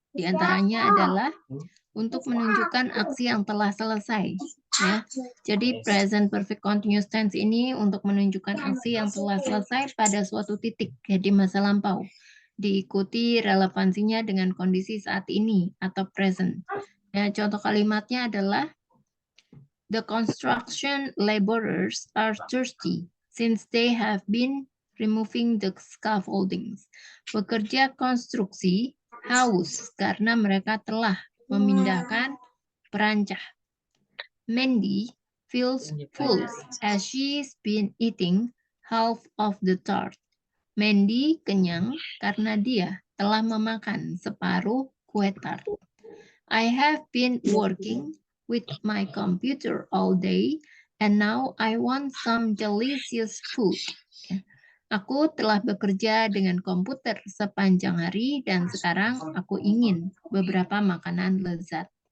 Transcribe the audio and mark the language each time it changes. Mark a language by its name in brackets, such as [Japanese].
[Indonesian] Di antaranya adalah untuk menunjukkan aksi yang telah selesai. Ya. Jadi present perfect continuous tense ini untuk menunjukkan aksi yang telah selesai pada suatu titik ya, di masa lampau. Diikuti relevansinya dengan kondisi saat ini atau present. Ya, contoh kalimatnya adalah [English] the construction laborers are thirsty since they have been removing the scaffoldings. [Indonesian] Pekerja konstruksi haus karena mereka telah memindahkan perancah. [English] Mandy feels full as she's been eating half of the tart. [Indonesian] Mandy kenyang karena dia telah memakan separuh kue tart. [English] I have been working with my computer all day and now I want some delicious food. [Indonesian] Aku telah bekerja dengan komputer sepanjang hari dan sekarang aku ingin beberapa makanan lezat.